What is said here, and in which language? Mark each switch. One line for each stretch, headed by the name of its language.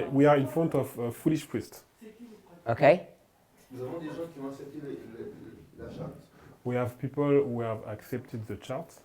English: We are in front of foolish priests. Okay.
French: Nous avons des gens qui ont accepté la charte.
English: We have people who have accepted the chart.